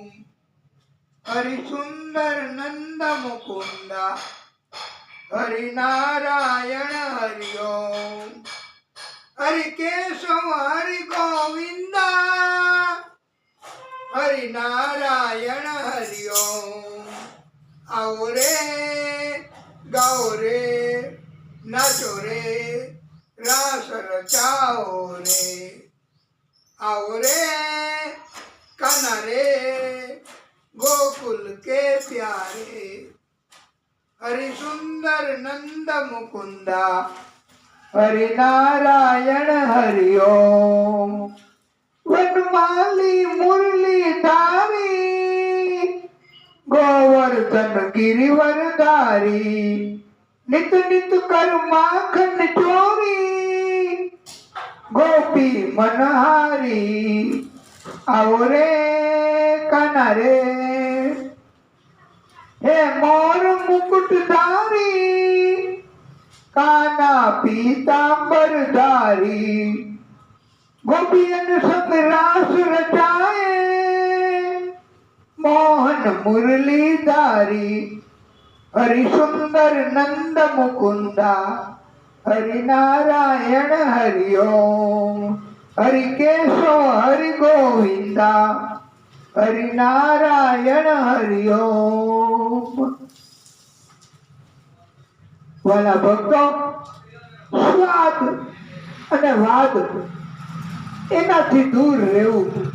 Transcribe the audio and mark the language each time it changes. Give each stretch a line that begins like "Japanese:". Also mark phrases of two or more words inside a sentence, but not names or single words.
Hindi: हरिसुंदर नंद मुकुंदा, हरिनारायण हरि ओम। हरि केशव हरि गोविंदा, हरिनारायण हरि ओम। आओ रे गाओ रे नाचो रे रास रचाओ रे। आओ रे कान्हा रे गोकुल के प्यारे। हरि सुंदर नंद मुकुंदा, हरि नारायण हरि ओम। वनमाली मुरली धारी, गोवर्धन गिरिवरधारी, नित नित कर माखन चोरी, गोपी मनहारी। आओ रे कान्हा रे, हे मोर मुकुटधारी, कान्हा पीतांबरधारी। गोपियन संग रास रचाए, मोहन मुरलीधारी। हरि सुंदर नंद मुकुंदा, हरि नारायण हरि ओम। हरि केशव हरि गोविंदा, हरि नारायण हरि ओम।
Gujarati: વાલા ભક્તો, સ્વાદ અને વાદ એનાથી દૂર રહેવું।